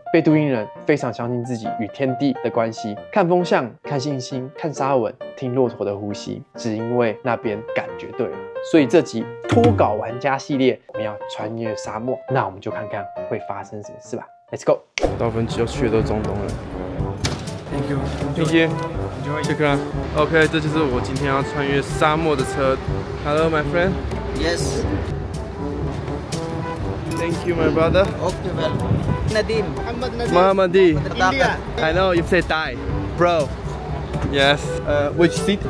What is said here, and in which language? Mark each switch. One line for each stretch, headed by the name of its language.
Chinese: 贝都因人非常相信自己与天地的关系，看风向，看星星，看沙纹，听骆驼的呼吸，只因为那边感觉对了。所以这集脱稿玩家系列，我们要穿越沙漠，那我们就看看会发生什么事吧。
English: Let's go！
Chinese: 大部分要去的都是中东人。
English: Thank you，Thank you，
Chinese: 谢谢。 OK， 这就是我今天要穿越沙漠的车。
English: Hello, my friend. Yes. Thank you, my brother. Okay, well. Nadim. Mohammadi. India. I know you say Thai, bro. Yes. Which seat?